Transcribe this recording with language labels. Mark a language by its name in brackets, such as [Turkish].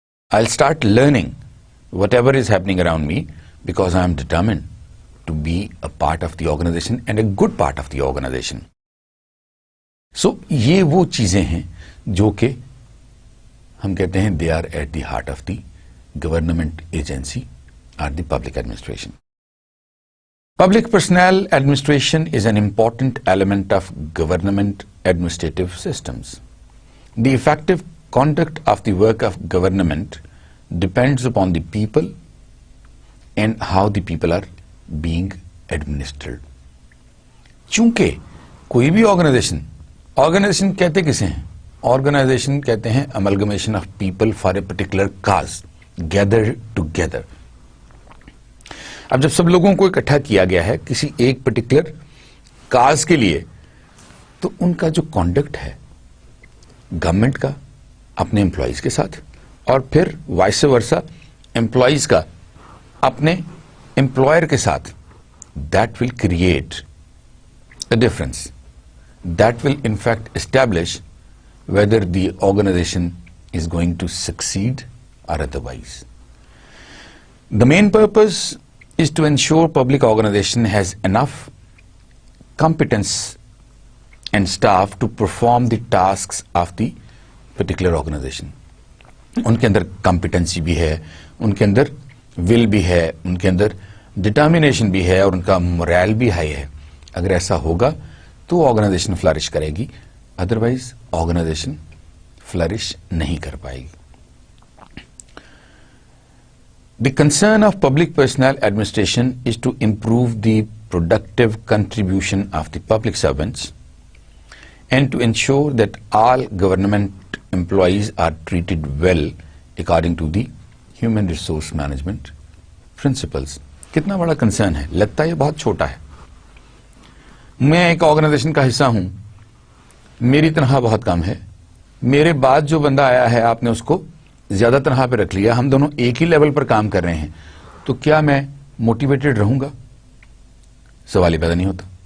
[English] I start learning whatever is happening around me because I am determined to be a part of the organization and a good part of the organization. [Urdu] سو یہ وہ چیزیں ہیں جو کہ ہم کہتے ہیں [English] They are at the heart of the government agency اور the public administration. Public personnel administration is an important element of government administrative systems. The effective conduct of the work of government depends upon the people and how the people are being administered. [Urdu] چونکہ کوئی بھی organization کہتے کسے ہیں؟ Organization کہتے ہیں [English] amalgamation of people for a particular cause, gathered together. [Urdu] اب جب سب لوگوں کو اکٹھا کیا گیا ہے کسی ایک پرٹیکولر کاز کے لیے، تو ان کا جو کانڈکٹ ہے گورنمنٹ کا اپنے امپلائیز کے ساتھ، اور پھر وائس ورسا امپلائیز کا اپنے امپلائر کے ساتھ، [English] That will create a difference. That will in fact establish whether the organization is going to succeed or otherwise. The main purpose is to ensure public organization has enough competence and staff to perform the tasks of the particular organization. [Urdu] ان کے اندر competency بھی ہے، ان کے اندر ول بھی ہے، ان کے اندر determination بھی ہے، اور ان کا morale بھی ہائی ہے. اگر ایسا ہوگا تو آرگنائزیشن فلرش کرے گی، ادروائز آرگنائزیشن فلرش نہیں کر پائے گی. [English] The concern of public personnel administration is to improve the productive contribution of the public servants and to ensure that all government employees are treated well according to the human resource management principles. [Urdu] کتنا بڑا concern ہے، لگتا ہے یہ بہت چھوٹا ہے. میں ایک آرگنائزیشن کا حصہ ہوں، میری تنخواہ بہت کم ہے، میرے بعد جو بندہ آیا ہے آپ نے اس کو زیادہ تنخواہ پہ رکھ لیا، ہم دونوں ایک ہی لیول پر کام کر رہے ہیں، تو کیا میں موٹیویٹڈ رہوں گا؟ سوال ہی پیدا نہیں ہوتا.